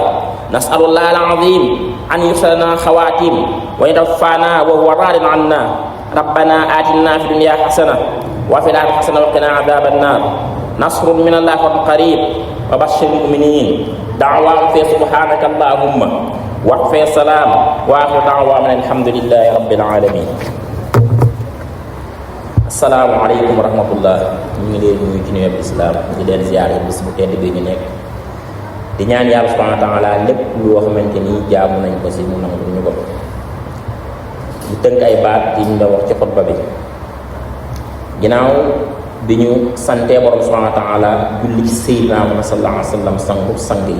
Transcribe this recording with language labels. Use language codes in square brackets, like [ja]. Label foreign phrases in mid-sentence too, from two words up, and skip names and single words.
[ar] نسأل الله العظيم أن يحسن خواتيم ويتوفانا وهو راض عنا. ربنا آتنا في الدنيا حسنة وفي الآخرة حسنة وقنا عذاب النار. نصر من الله قريب وبشر المؤمنين. دعواهم في سبحانك اللهم وفي السلام وآخر دعوانا الحمد لله رب العالمين. السلام عليكم ورحمة الله. [wo] ñu ngi leen nuyu ci nuyoo bi islaam di leen ziyaare bis bu tedd bi ñu nekk, di ñaan yàlla [ar] سبحانه وتعالى [wo] lépp loo xamante ni jaamu nañ ko si mu nangu ñu ko. di tënk ay baat yi ñu doon wax ci xutba bi ginnaaw bi ñu santee borom [ar] سبحانه وتعالى [wo] julli ci [ar] سيدنا محمد صلى الله عليه وسلم [wo] sangu sang yi.